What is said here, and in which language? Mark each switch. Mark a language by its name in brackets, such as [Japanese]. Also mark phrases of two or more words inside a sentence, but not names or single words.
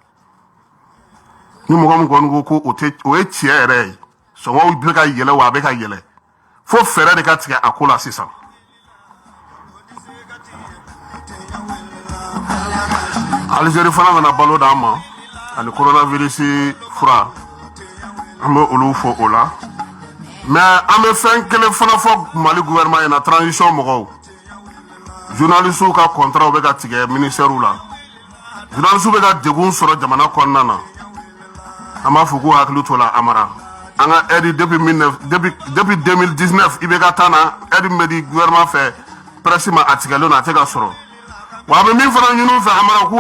[Bambara] ni mɔgɔ min kɔni ko o ye tiɲɛ yɛrɛ ye sɔngɔw bɛ ka yɛlɛ wa a bɛ ka yɛlɛ fo fɛɛrɛ de ka tigɛ a ko la sisan Algérie fana nana balo d'an ma ani coronavirus fura an bɛ olu fɔ o la [French] mais en me fait que le [Bambara] fana [French] Mali gouvernement est en transition [Bambara] mɔgɔw journalistes ka contrat bɛ ka tigɛ ministère la journalistes bɛ ka degun sɔrɔ jamana kɔnɔna na an b'a fɔ k'u hakili to la Amara an ka [French] aide depuis [Bambara] 2019 i bɛ ka taa na aide min bɛ di gouvernement fɛ presse ma a tigɛlen na a tɛ ka sɔrɔ wa a bɛ min fana ɲini u fɛ Amara k'u